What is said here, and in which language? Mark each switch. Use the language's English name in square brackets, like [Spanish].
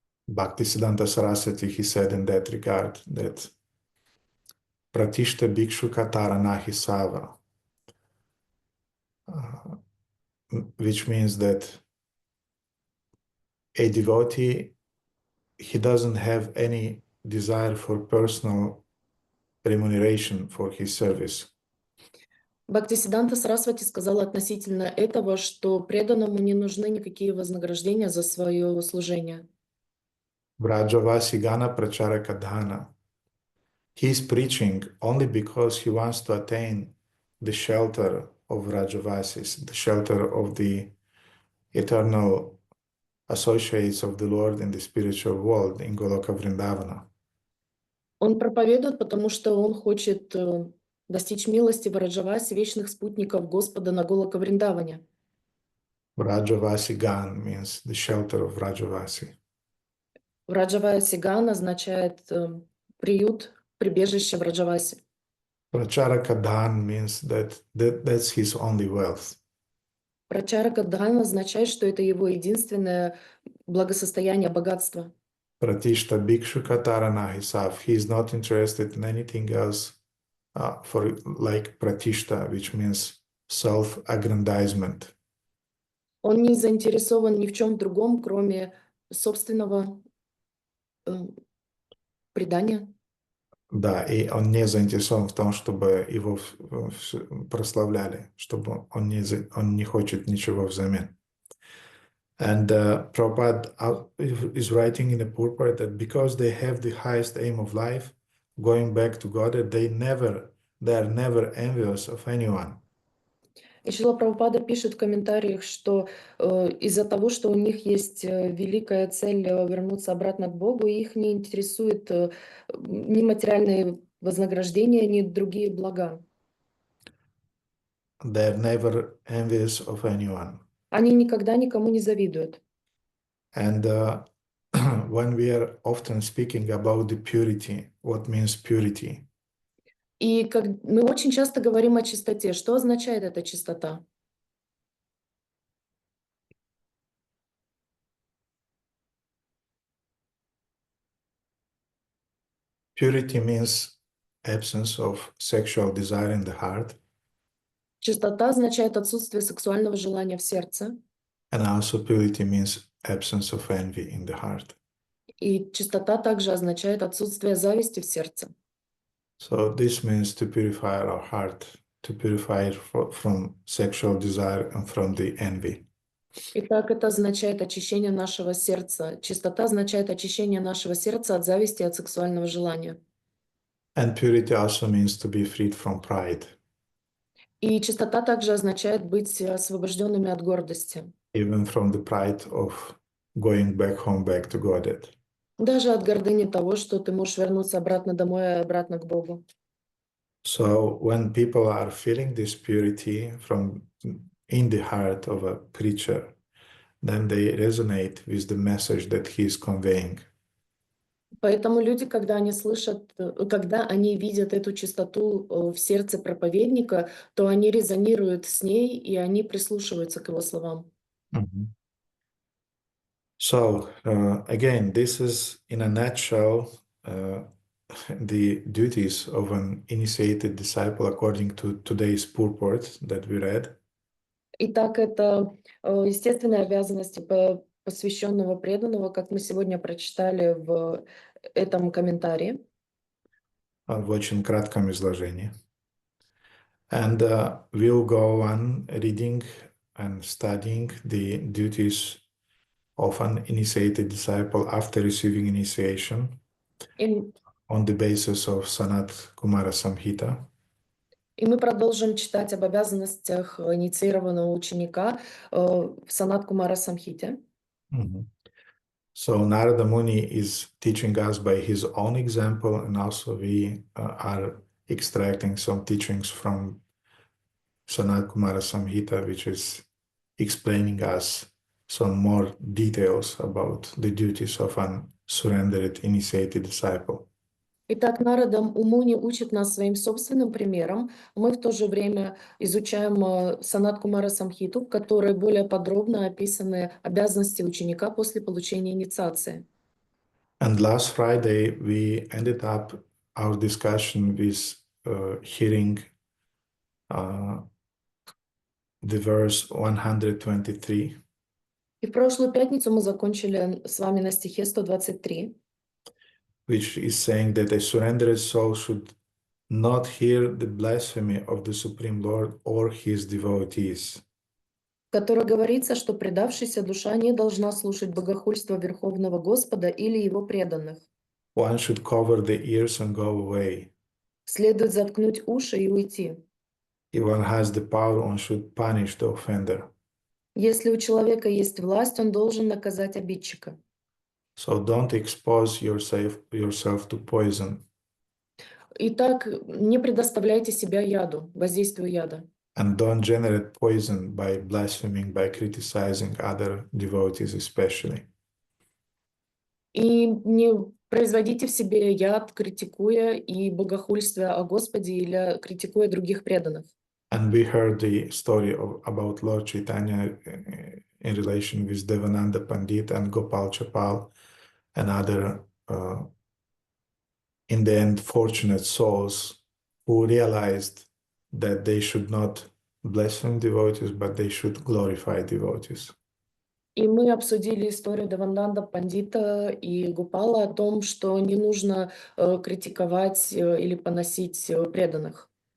[English] Bhaktisiddhanta Saraswati, he said in that regard that [Bangla] Pratishta Bhikshu Katara Nahi Sava, [English] which means that a devotee, he doesn't have any desire for personal remuneration for his service. [Russian] Бхактисиддханта Сарасвати сказал относительно этого, что преданному не нужны никакие вознаграждения за свое служение. [Bangla] Vrajavasi Gana Pracharaka Dhana. [English] He is preaching only because he wants to attain the shelter of Vrajavasis, the shelter of the eternal associates of the Lord in the spiritual world in Goloka Vrindavana. [Russian] Он проповедует, потому что он хочет достичь милости Враджаваси, вечных спутников Господа на Голока Вриндаване. [English] Vrajavasi Gan means the shelter of Vrajavasi. [Russian] Враджаваси Ган означает приют, прибежище Враджаваси. [English] Pracharaka Dhan means that's his only wealth. [Russian] Прачарака Дхан означает, что это его единственное благосостояние, богатство. [Bangla] Pratishta Bhikshu Katara Nahisav. [English] He is not interested in anything else for like Pratishta, which means self-aggrandizement. [Russian] Он не заинтересован ни в чем другом, кроме собственного предания. Да, и он не заинтересован в том, чтобы его прославляли, чтобы он не хочет ничего взамен. [English] And Prabhupada is writing in the purport that because they have the highest aim of life, going back to God, they are never envious of anyone. [Russian] И Шрила Прабхупада пишет в комментариях, что из-за того, что у них есть великая цель вернуться обратно к Богу, их не интересует ни материальные вознаграждения, ни другие блага. [English] They are never envious of anyone. [Russian] Они никогда никому не завидуют. [English] And when we are often speaking about the purity, what means purity? [Russian] И мы очень часто говорим о чистоте. Что означает эта чистота? [English] Purity means absence of sexual desire in the heart. [Russian] Чистота означает отсутствие сексуального желания в сердце. [English] And also purity means absence of envy in the heart. [Russian] И чистота также означает отсутствие зависти в сердце. [English] So this means to purify our heart, to purify it from sexual desire and from the envy. [Russian] Итак, это означает очищение нашего сердца. Чистота означает очищение нашего сердца от зависти и от сексуального желания. [English] And purity also means to be freed from pride. [Russian] И чистота также означает быть освобожденными от гордости. [English] Even from the pride of going back home, back to God. [Russian] Даже от гордыни того, что ты можешь вернуться обратно домой, обратно к Богу. [English] So when people are feeling this purity from in the heart of a preacher, then they resonate with the message that he is conveying. [Russian] Поэтому люди, когда они слышат, когда они видят эту чистоту в сердце проповедника, то они резонируют с ней, и они прислушиваются к его словам. [English] So again, this is in a nutshell the duties of an initiated disciple according to today's purport that we read. [Russian] Итак, это естественные обязанности посвященного преданного, как мы сегодня прочитали в этом комментарии. В очень кратком изложении. [English] And we'll go on reading and studying the duties of an initiated disciple after receiving initiation [Russian] И, [English] on the basis of Sanat Kumara Samhita. [Russian] и мы продолжим читать об обязанностях инициированного ученика в Санат Кумара Самхите. [English] So Narada Muni is teaching us by his own example, and also we are extracting some teachings from Sanat Kumara Samhita, which is explaining us some more details about the duties of an surrendered initiated disciple. [Russian] Итак, Нарада Муни учит нас своим собственным примером. Мы в то же время изучаем Санат Кумара Самхиту, в которой более подробно описаны обязанности ученика после получения инициации. [English] And last Friday, we ended up our discussion with hearing the verse 123. [Russian] И в прошлую пятницу мы закончили с вами на стихе 123. [English] Which is saying that a surrendered soul should not hear the blasphemy of the Supreme Lord or his devotees. [Russian] В которой говорится, что предавшаяся душа не должна слушать богохульства Верховного Господа или Его преданных. [English] One should cover the ears and go away. [Russian] Следует заткнуть уши и уйти. [English] If one has the power, one should punish the offender. [Russian] Если у человека есть власть, он должен наказать обидчика. [English] So don't expose yourself to poison. [Russian] Итак, не предоставляйте себя яду, воздействию яда. [English] And don't generate poison by blaspheming, by criticizing other devotees especially. [Russian] И не производите в себе яд, критикуя и богохульствуя о Господе или критикуя других преданных. [English] And we heard the story about Lord Chaitanya in relation with Devananda Pandit and Gopal Chapal and other, in the end, fortunate souls who realized that they should not blaspheme devotees, but they should glorify devotees. [Russian] И мы обсудили историю Девананда Пандита и Гопала о том, что не нужно критиковать или поносить преданных.